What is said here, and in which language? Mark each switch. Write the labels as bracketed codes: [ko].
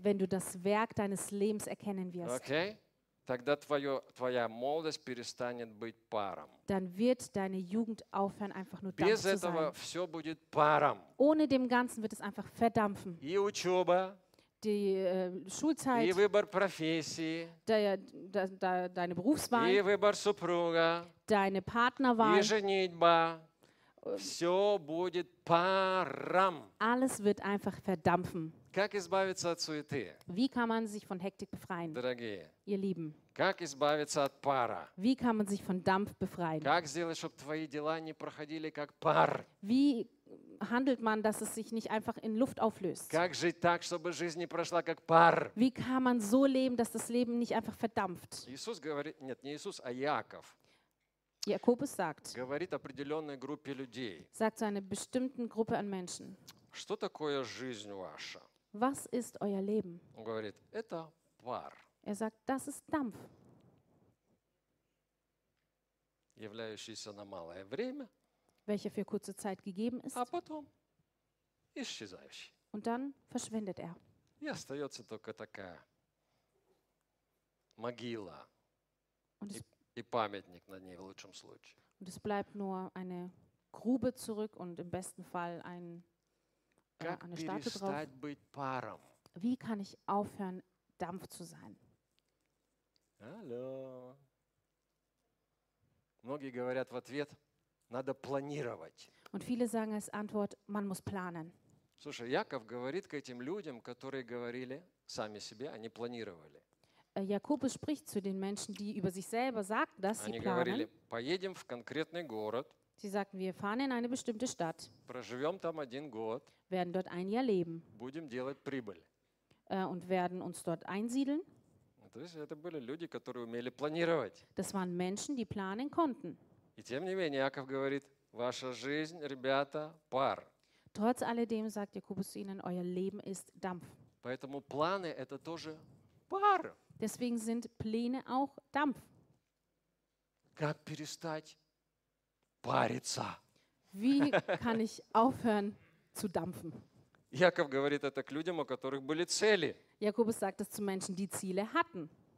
[de] Wenn du das Werk deines Lebens erkennen wirst. Okay? [ru] Тогда твоя молодость перестанет быть паром. [de] Dann wird deine Jugend aufhören, einfach nur [ru] Без [de] Dampf [ru] этого [de] zu sein. [ru] Все будет паром. [de] Ohne dem Ganzen wird es einfach verdampfen. [ru] И учеба. [de] Die Schulzeit, [ru] и выбор профессии, [de] deine Berufswahl, [ru] и выбор супруга, [de] deine Partnerwahl, [ru] и женитьба, все будет паром. [de] Alles wird einfach verdampfen. [ru] Как избавиться от суеты? [de] Wie kann man sich von Hektik befreien? [ru] Дорогие, [de] ihr Lieben. [ru] Как избавиться от пара? [de] Wie kann man sich von Dampf befreien? [ru] Как сделать, чтобы твои дела не проходили как пар? [de] Wie handelt man, dass es sich nicht einfach in Luft auflöst? [ru] Как жить так, чтобы жизнь не прошла как пар? [de] Wie kann man so leben, dass das Leben nicht einfach verdampft? [ru] Иисус говорит, нет, не Иисус, а Яков. [de] Якобус sagt. [ru] Говорит определенной группе людей. [de] Sagt zu einer bestimmten Gruppe an Menschen. [ru] Что такое жизнь ваша? [de] Was ist euer Leben? [ru] Он говорит, это пар. [de] Er sagt, das ist Dampf. [ru] Являющийся на малое время. [de] Welcher für kurze Zeit gegeben ist. [ru] А потом исчезающий. [de] Und dann verschwindet er. [ru] И остается только такая могила. И памятник на ней в лучшем случае. [de] Und es bleibt nur eine Grube zurück und im besten Fall eine Statue drauf. [ru] Перестать быть паром? [de] Wie kann ich aufhören, Dampf zu sein? Hallo. [ru] Многие говорят в ответ, надо планировать. [de] Und viele sagen als Antwort, man muss planen. [ru] Слушай, Яков говорит к этим людям, которые говорили сами себе, они планировали. [de] Jakobus spricht zu den Menschen, die über sich selber sagten, dass sie planen. [ru] Говорили, поедем в конкретный город. [de] Sie sagten, wir fahren in eine bestimmte Stadt. [ru] Проживем там один год. [de] Werden dort ein Jahr leben. [ru] Будем делать прибыль. [de] Und werden uns dort einsiedeln. [ru] То есть это были люди, которые умели планировать. [de] Das waren Menschen, die planen konnten. [ru] И тем не менее, Яков говорит, ваша жизнь, ребята, пар. [de] Trotz alledem sagt Jakobus ihnen, euer Leben ist Dampf. [ru] Поэтому планы – это тоже пар. [de] Deswegen sind Pläne auch Dampf. [ru] Как перестать париться? [de] Wie kann ich aufhören zu dampfen? [ru] Яков говорит это к людям, у которых были цели. [de] Jakobus sagt das zu Menschen, die Ziele hatten.